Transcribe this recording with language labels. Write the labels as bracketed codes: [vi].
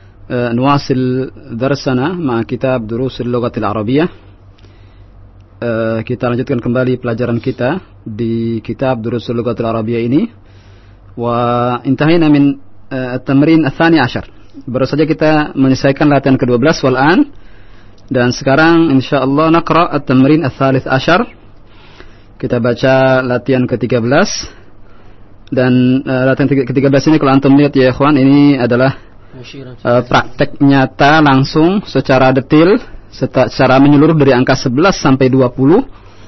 [ar] نواصل درسنا مع كتاب دروس اللغة العربية. [id] Kita lanjutkan kembali pelajaran kita di kitab دروس اللغة العربية ini. [ar] وانتهينا من التمرين الثاني عشر. [id] Baru saja kita menyelesaikan latihan ke-12 [ar] والآن. [id] Dan sekarang insyaAllah [ar] نقرأ التمرين الثالث عشر. [id] Kita baca latihan ke-13. Dan latihan ke-13 ini kalau antum lihat ya ikhwan, ini adalah praktek nyata langsung secara detail, secara menyeluruh dari angka 11 sampai 20.